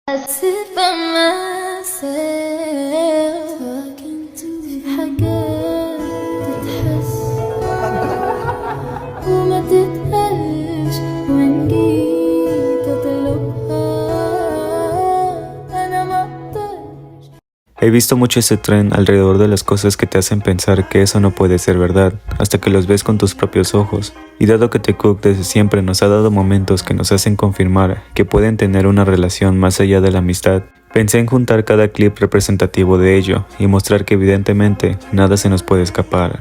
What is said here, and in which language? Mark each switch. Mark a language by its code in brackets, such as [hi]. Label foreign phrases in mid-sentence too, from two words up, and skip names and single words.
[en] sit by myself [ar] في حاجات تتحس وما تتقالش وإن جيت أطلبها أنا مقدرش. [es] He visto mucho ese tren alrededor de las cosas que te hacen pensar que eso no puede ser verdad, hasta que los ves con tus propios ojos. Y dado que The Cook desde siempre nos ha dado momentos que nos hacen confirmar que pueden tener una relación más allá de la amistad, pensé en juntar cada clip representativo de ello y mostrar que evidentemente nada se nos puede escapar.